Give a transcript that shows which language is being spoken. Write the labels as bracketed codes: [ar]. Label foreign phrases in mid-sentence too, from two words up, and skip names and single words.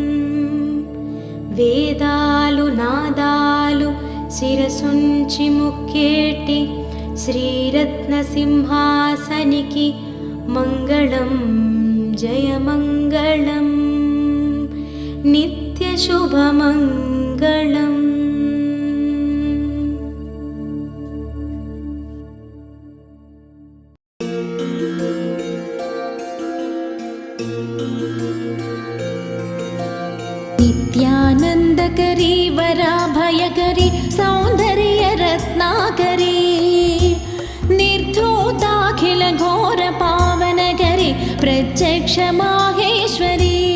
[te] వేదాలు నాదాలు శిరసుంచి ముక్కేటి శ్రీరత్న సింహాసనికి మంగళం జయ మంగళం నిత్య శుభమంగళం. [sa] नित्यानन्दकरी वराभयकरी सौन्दर्य रत्नाकरी निर्धूताखिल घोर पावनकरी प्रत्यक्ष माहेश्वरी